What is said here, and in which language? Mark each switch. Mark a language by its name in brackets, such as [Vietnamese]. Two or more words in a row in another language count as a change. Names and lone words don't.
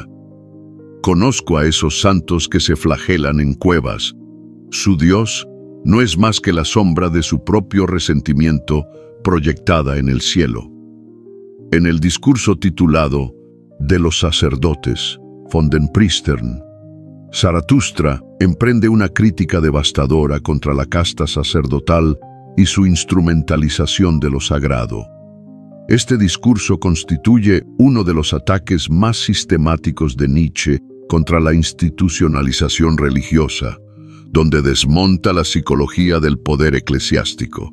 [Spanish] Conozco a esos santos que se flagelan en cuevas. Su Dios no es más que la sombra de su propio resentimiento proyectada en el cielo. En el discurso titulado «De los sacerdotes, [German] von den Priestern», [Spanish] Zaratustra emprende una crítica devastadora contra la casta sacerdotal y su instrumentalización de lo sagrado. Este discurso constituye uno de los ataques más sistemáticos de Nietzsche contra la institucionalización religiosa, donde desmonta la psicología del poder eclesiástico.